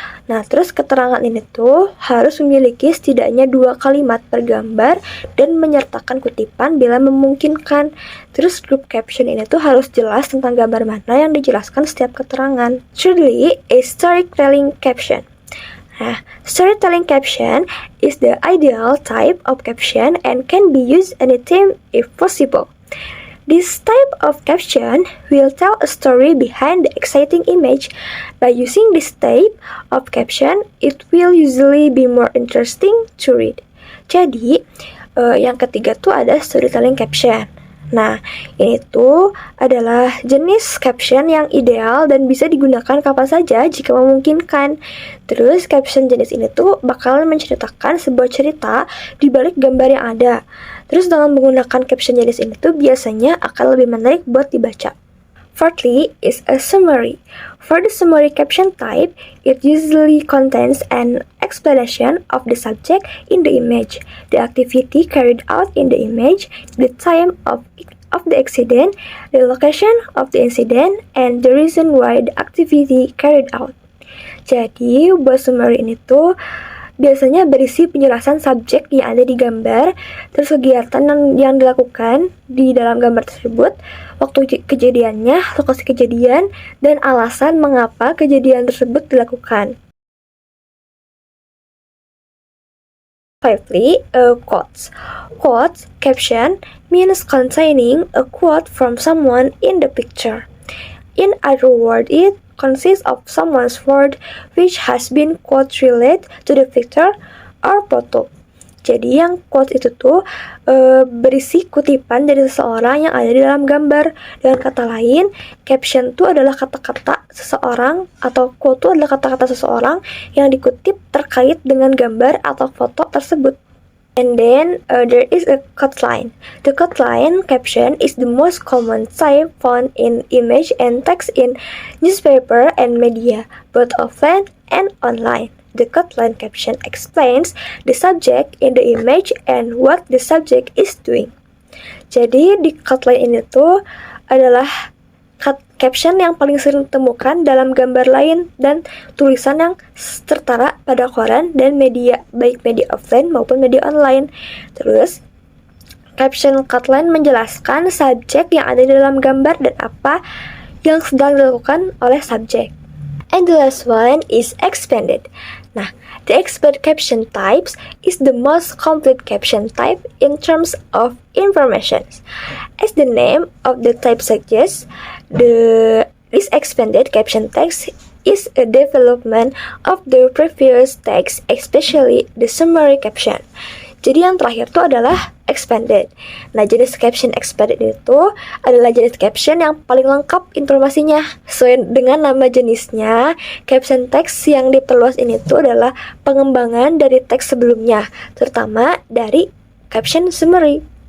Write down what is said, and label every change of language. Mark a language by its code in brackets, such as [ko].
[id] Nah, terus keterangan ini tuh harus memiliki setidaknya 2 kalimat per gambar dan menyertakan kutipan bila memungkinkan. Terus group caption ini tuh harus jelas tentang gambar mana yang dijelaskan setiap keterangan. [en] Thirdly, a storytelling caption. Nah, storytelling caption is the ideal type of caption and can be used anytime if possible. This type of caption will tell a story behind the exciting image. By using this type of caption, it will usually be more interesting to read. [id] Jadi, yang ketiga tuh ada storytelling caption. Nah, ini tuh adalah jenis caption yang ideal dan bisa digunakan kapan saja jika memungkinkan. Terus, caption jenis ini tuh bakalan menceritakan sebuah cerita di balik gambar yang ada. Terus dengan menggunakan caption jenis ini tuh biasanya akan lebih menarik buat dibaca. [en] Fourthly is a summary. For the summary caption type, it usually contains an explanation of the subject in the image, the activity carried out in the image, the time of the accident, the location of the incident, and the reason why the activity carried out. [id] Jadi, buat summary ini tuh biasanya berisi penjelasan subjek yang ada di gambar, terus kegiatan yang dilakukan di dalam gambar tersebut, waktu kejadiannya, lokasi kejadian, dan alasan mengapa kejadian tersebut dilakukan. [en] Fifthly, quotes. Quotes, caption, means containing a quote from someone in the picture. In other words, it consists of someone's word which has been quote related to the picture or photo. [id] Jadi yang quote itu tuh berisi kutipan dari seseorang yang ada di dalam gambar. Dengan kata lain, caption itu adalah kata-kata seseorang atau quote itu adalah kata-kata seseorang yang dikutip terkait dengan gambar atau foto tersebut. [en] And then there is a quoteline. The quoteline caption is the most common type found in image and text in newspaper and media, both offline and online. The quoteline caption explains the subject in the image and what the subject is doing. [id] Jadi di quoteline ini tuh adalah caption yang paling sering ditemukan dalam gambar lain dan tulisan yang tertera pada koran dan media, baik media offline maupun media online. Terus, caption quoteline menjelaskan subjek yang ada di dalam gambar dan apa yang sedang dilakukan oleh subjek. [en] And the last one is expanded. Nah, the expanded caption types is the most complete caption type in terms of information. As the name of the type suggests, this expanded caption text is a development of the previous text, especially the summary caption. [id] Jadi yang terakhir itu adalah expanded. Nah, jenis caption expanded itu adalah jenis caption yang paling lengkap informasinya. Sesuai dengan nama jenisnya, caption text yang diperluas ini tuh adalah pengembangan dari teks sebelumnya, terutama dari caption summary.